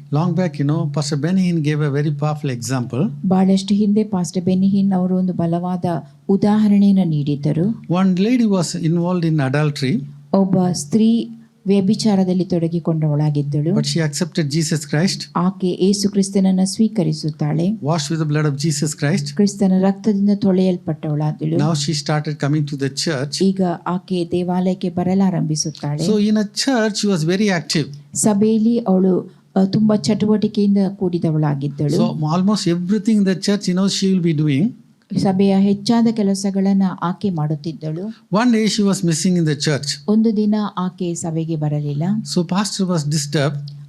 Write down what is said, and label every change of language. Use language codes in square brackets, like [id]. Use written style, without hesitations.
[en] Long back, Pastor Benny Hinn gave a very powerful example. [kn] ಬಹಳಷ್ಟು ಹಿಂದೆ pastor Benny ಹಿನ್ ಅವರು ಒಂದು ಬಲವಾದ ಉದಾಹರಣೆಯನ್ನು ನೀಡಿದ್ದರು. [en] One lady was involved in adultery. [kn] ಒಬ್ಬ ಸ್ತ್ರೀ ವ್ಯಭಿಚಾರದಲ್ಲಿ ತೊಡಗಿಕೊಂಡವಳಾಗಿದ್ದಳು. [en] But she accepted Jesus Christ. [kn] ಆಕೆ ಯೇಸು ಕ್ರಿಸ್ತನನ್ನು ಸ್ವೀಕರಿಸುತ್ತಾಳೆ. [en] Washed with the blood of Jesus Christ. [kn] ಕ್ರಿಸ್ತನ ರಕ್ತದಿಂದ ತೊಳೆಯಲ್ಪಟ್ಟವಳಾದಳು. [en] Now she started coming to the church. [kn] ಈಗ ಆಕೆ ದೇವಾಲಯಕ್ಕೆ ಬರಲಾರಂಭಿಸುತ್ತಾಳೆ. [en] So in a church she was very active. [kn] ಸಭೆಯಲ್ಲಿ ಅವಳು ತುಂಬಾ ಚಟುವಟಿಕೆಯಿಂದ ಕೂಡಿದವಳಾಗಿದ್ದಳು. [en] So almost everything in the church, she will be doing. [kn] ಸಭೆಯ ಹೆಚ್ಚಾದ ಕೆಲಸಗಳನ್ನ ಆಕೆ ಮಾಡುತ್ತಿದ್ದಳು. [en] One day she was missing in the church. [kn] ಒಂದು ದಿನ ಆಕೆ ಸಭೆಗೆ ಬರಲಿಲ್ಲ. [en] So pastor was disturbed.